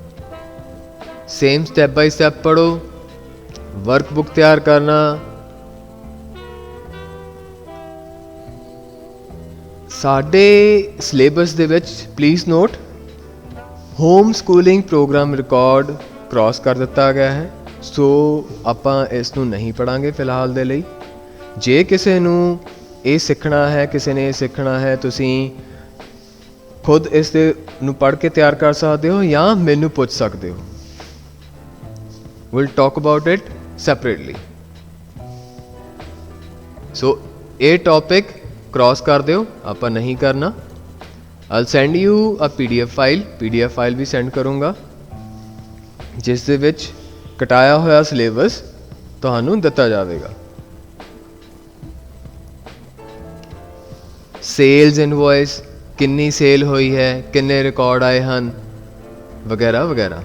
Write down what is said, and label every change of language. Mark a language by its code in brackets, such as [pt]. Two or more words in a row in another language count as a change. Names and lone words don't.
[en] same step by step [pa] ਪੜ੍ਹੋ, ਵਰਕਬੁੱਕ ਤਿਆਰ ਕਰਨਾ, ਸਾਡੇ ਸਿਲੇਬਸ ਦੇ ਵਿੱਚ [en] please note home schooling program record cross [pa] ਕਰ ਦਿੱਤਾ ਗਿਆ ਹੈ, ਸੋ ਆਪਾਂ ਇਸ ਨੂੰ ਨਹੀਂ ਪੜਾਂਗੇ ਫਿਲਹਾਲ ਦੇ ਲਈ। ਜੇ ਕਿਸੇ ਨੂੰ ਇਹ ਸਿੱਖਣਾ ਹੈ, ਕਿਸੇ ਨੇ ਇਹ ਸਿੱਖਣਾ ਹੈ, ਤੁਸੀਂ ਖੁਦ ਇਸ ਦੇ ਨੂੰ ਪੜ੍ਹ ਕੇ ਤਿਆਰ ਕਰ ਸਕਦੇ ਹੋ ਜਾਂ ਮੈਨੂੰ ਪੁੱਛ ਸਕਦੇ ਹੋ। [en] we'll talk about it separately। [pa] ਸੋ ਇਹ [en] topic cross [pa] ਕਰ ਦਿਓ, ਆਪਾਂ ਨਹੀਂ ਕਰਨਾ। [en] I'll send you a PDF file [pa] ਵੀ ਸੈਂਡ ਕਰੂੰਗਾ ਜਿਸ ਦੇ ਵਿੱਚ ਕਟਾਇਆ ਹੋਇਆ ਸਿਲੇਬਸ ਤੁਹਾਨੂੰ ਦਿੱਤਾ ਜਾਵੇਗਾ। [en] sales invoice, [pa] ਕਿੰਨੀ ਸੇਲ ਹੋਈ ਹੈ, ਕਿੰਨੇ ਰਿਕਾਰਡ ਆਏ ਹਨ, ਵਗੈਰਾ ਵਗੈਰਾ।